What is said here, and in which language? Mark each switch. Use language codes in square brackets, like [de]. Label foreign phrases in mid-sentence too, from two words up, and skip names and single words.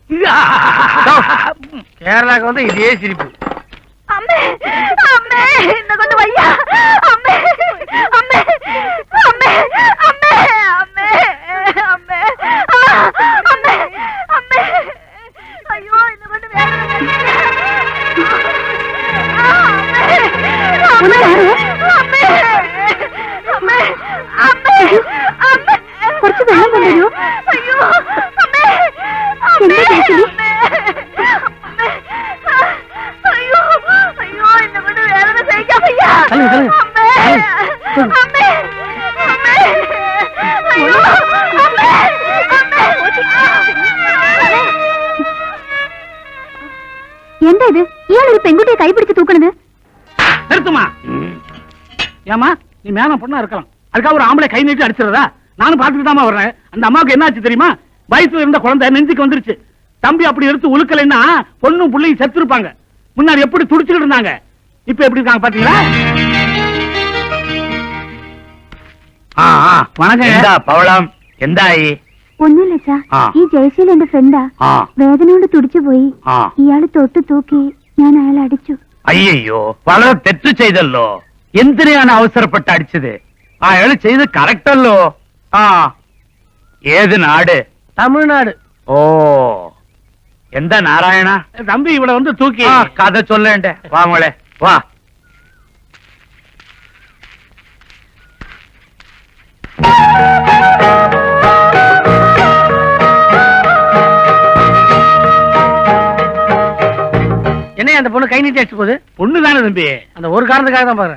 [ta] கேரளாக்கு வந்து இதே சிரிப்பு. அம்மே அம்மே இந்த கொண்டு வையா. அம்மே அம்மே அம்மே அம்மே அம்மே அம்மே அம்மே அம்மே ஐயோ இந்த கொண்டு [ml] കുറച്ച് വെള്ളം കൊണ്ടുവരൂ. അയ്യോ അമ്മേ അയ്യോ അയ്യോ എന്നെ കൊണ്ട് വേദന സഹിക്കാൻ വയ്യ. അമ്മേ അമ്മേ അമ്മേ അയ്യോ അമ്മേ അമ്മേ. എന്താ ഇത്? ഇയാളൊരു പെൺകുട്ടിയെ കൈപിടിച്ച് തൂക്കണത്? [ta] நிறுத்துமா. ஏமா, நீ மேல பொண்ணா இருக்கலாம், அதுக்காக ஒரு ஆம்பளை கை நீட்டி அடிச்சிடறதா? நானும் பாத்துட்டு தான் வர்றேன். அந்த அம்மாவுக்கு என்ன ஆச்சு தெரியுமா? வயசுல இருந்த குழந்தை நெஞ்சுக்கு வந்துருச்சு. தம்பி அப்படி எடுத்து உழுக்கலைன்னா பொண்ணும் பிள்ளையும் செத்து இருப்பாங்க. முன்னாடி எப்படி துடிச்சுட்டு இருந்தாங்க, இப்ப எப்படி இருக்காங்க பாத்தீங்களா? வணக்கம். [ml] பவளம் എന്തായി? ഒന്നുമില്ല അച്ഛാ, ഈ ജയശീൽ എന്റെ ഫ്രണ്ടാ. വേദന കൊണ്ട് തുടിച്ചു പോയി. ഇയാള് തൊട്ട് തൂക്കി, ഞാൻ അയാളെ അടിച്ചു. അയ്യോ, വളരെ തെറ്റ് ചെയ്തല്ലോ. എന്തിനാണ് അവസരപ്പെട്ട് അടിച്ചത്? അയാൾ ചെയ്ത് കറക്റ്റ് അല്ലോ. ഏത് നാട്? [ta] தமிழ்நாடு. [ml] ഓ, എന്താ നാരായണ? [ta] தம்பி இவளை வந்து தூக்கி [ml] കഥ ചൊല്ലേണ്ടേ? വാ മോളെ വാ. [ta] என்ன அந்த பொண்ணு கை நீட்டி அடிச்சு போகுது? பொண்ணு தானே தம்பி. அந்த ஒரு காரணத்துக்காக தான் பாக்குறேன்.